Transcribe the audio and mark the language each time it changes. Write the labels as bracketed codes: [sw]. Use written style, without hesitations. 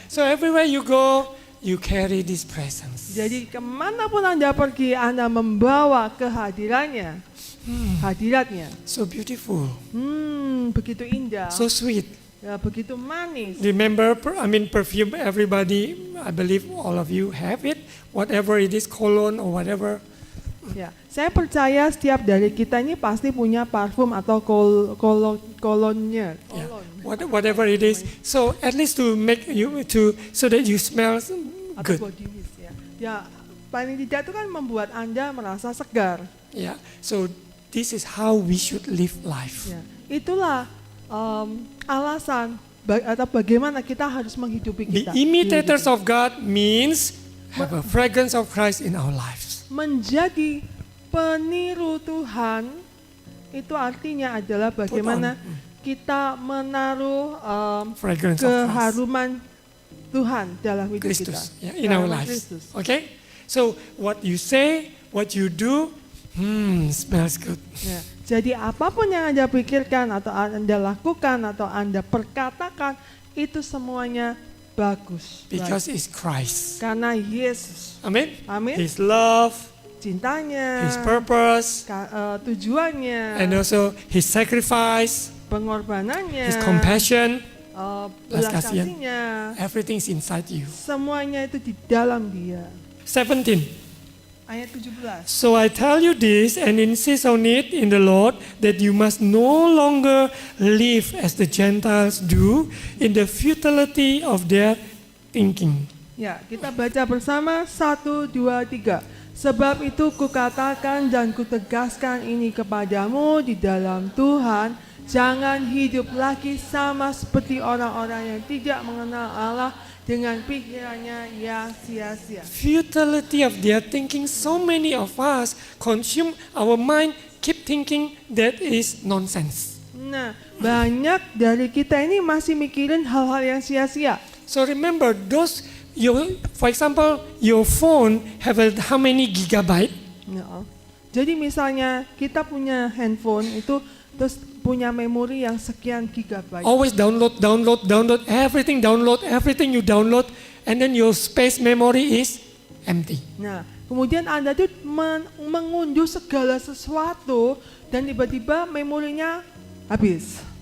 [en] So everywhere you go, you carry this presence. [id] Jadi kemanapun Anda pergi, Anda membawa kehadirannya, hadiratnya. [en] So beautiful, [id] Begitu indah, [en] so sweet. [id] ya begitu manis. [en] Remember, perfume. Everybody, I believe all of you have it. Whatever it is, cologne or whatever. [id] Ya, saya percaya setiap dari kita ini pasti punya parfum atau kolonnya. [en] Yeah. Whatever it is. So at least to make you so that you smell [id] Atau [en] good. body mist ya. [id] Ya, paling tidak itu kan membuat Anda merasa segar. [en] Yeah. So this is how we should live life. [id] Ya, itulah alasan atau bagaimana kita harus menghidupi [en] Be [id] kita. [en] imitators of God means have a fragrance of Christ in our lives. [id] Menjadi peniru Tuhan itu artinya adalah bagaimana kita menaruh [en] Fragrance of Christ. [id] keharuman Tuhan dalam hidup kita. [en] Christus, yeah, in our [id] Keharuman [en] lives. [id] Kristus. [en] Okay? So what you say, what you do, smells good. [id] Ya, jadi apapun yang Anda pikirkan atau Anda lakukan atau Anda perkatakan itu semuanya bagus. [en] Because [id] baik. [en] it's Christ. [id] Karena Yesus, [en] Amen? [id] Amin. [en] His love, [id] cintanya, [en] His purpose, [id] tujuannya, [en] and also His sacrifice, [id] pengorbanannya, [en] His compassion, [id] belas kasihan. kasihnya, [en] everything's inside you. [id] semuanya itu di dalam Dia. 17. Ayat 17. [en] So I tell you this and insist on it in the Lord that you must no longer live as the Gentiles do in the futility of their thinking. [id] Ya, kita baca bersama 1, 2, 3. Sebab itu kukatakan dan kutegaskan ini kepadamu di dalam Tuhan, jangan hidup lagi sama seperti orang-orang yang tidak mengenal Allah dengan pikirannya yang sia-sia. [en] Futility of their thinking, so many of us consume our mind, keep thinking that is nonsense. [id] Nah, banyak dari kita ini masih mikirin hal-hal yang sia-sia. [en] So remember, for example, your phone have how many gigabyte? [id] Ya. Jadi misalnya kita punya handphone itu terus punya memori yang sekian gigabyte. [en] Always download everything you download, and then your space memory is empty. [id] Nah, kemudian Anda tuh mengunduh segala sesuatu dan tiba-tiba memorinya habis.